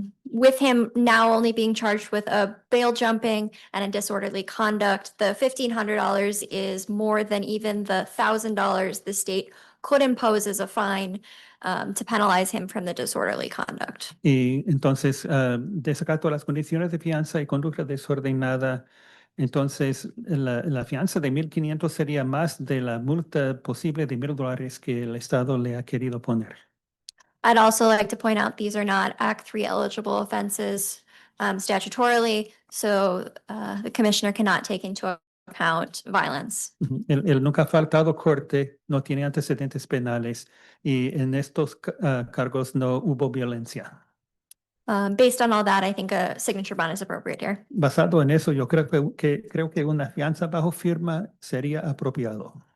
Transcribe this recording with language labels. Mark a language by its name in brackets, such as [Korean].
[English] With him now only being charged with a bail jumping and a disorderly conduct, the $1,500 is more than even the $1,000 the state could impose as a fine to penalize him from the disorderly conduct. [Spanish] Y entonces, desacato las condiciones de fianza y conducta desordenada Entonces, la fianza de 1,500 sería más de la multa posible de $1,000 que el Estado le ha querido poner. [English] I'd also like to point out these are not Act 3 eligible offenses statutorily, so the commissioner cannot take into account violence. Ujú. [Spanish] Él nunca ha faltado corte, no tiene antecedentes penales y en estos cargos no hubo violencia. [English] Based on all that, I think a signature bond is appropriate here. [Spanish] Basado en eso, yo creo que una fianza bajo firma sería apropiado.